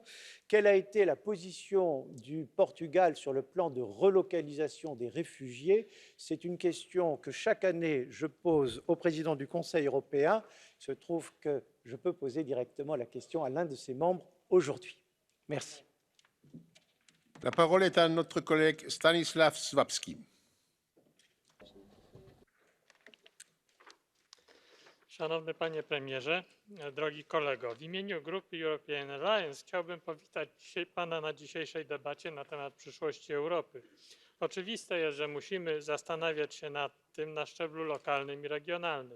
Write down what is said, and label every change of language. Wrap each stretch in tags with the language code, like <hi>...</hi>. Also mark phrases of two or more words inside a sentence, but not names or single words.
<fr>Quelle a été la position du Portugal sur le plan de relocalisation des réfugiés? C'est une question que chaque année je pose au président du Conseil européen. Il se trouve que je peux poser directement la question à l'un de ses membres aujourd'hui. Merci. La parole est à notre collègue Stanisław Swabski.</fr> <pl>Szanowny Panie Premierze, drogi kolego, w imieniu Grupy European Alliance chciałbym powitać Pana na dzisiejszej debacie na temat przyszłości Europy. Oczywiste jest, że musimy zastanawiać się nad tym na szczeblu lokalnym i regionalnym.</pl>